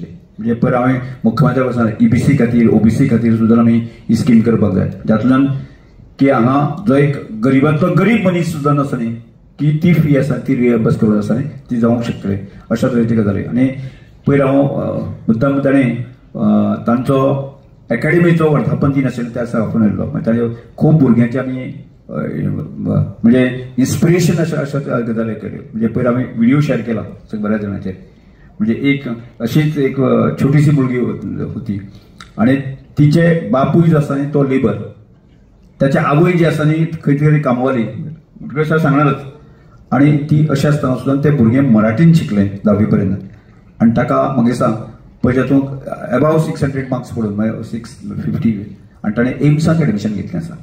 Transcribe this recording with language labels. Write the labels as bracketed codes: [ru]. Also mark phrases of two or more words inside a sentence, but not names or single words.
[kok] म्हणजे पयर हांवें मुख्यमंत्री वचून EBC खातीर OBC खातीर सुद्दां आमी ही स्कीम करपाक जाय जातूंतल्यान की हांगा जो एक गरीबांतलो गरीब मनीस सुद्दां आसा न्ही की ती फी आसा ती रिएम्बर्स करून आसा न्ही ती जावंक शकतली अशा तरेची गजाली. आणि पयर हांव मुद्दाम ताणें तांचो अकॅडमीचो वर्धापन दिन आशिल्लो त्या दिसा वचून आयिल्लो. ताणे खूब भुरग्यांची आमी म्हणजे इन्स्पिरेशन अशा गजाली केल्यो. म्हणजे पयर हांवें [en] video share [kok] केला बऱ्याच जाणांचेर. म्हणजे [mr] एक अशीच एक छोटीशी मुलगी होती [kok] आणि तिचे बापूय जो आसा न्ही तो लेबर त्याच्या आवय जी आसा न्ही खंय तरी कामवाली मुटकुळे सर सांगणारच आणि ती अशी आसतना सुद्दां ते भुरगे मराठीन शिकले 10वी पर्यंत आणि ताका म्हाका दिसता पयलीं तातूंत अबाव 600 मार्क्स पडून 650 आणि ताणें एम्साक एडमिशन घेतलें आसा.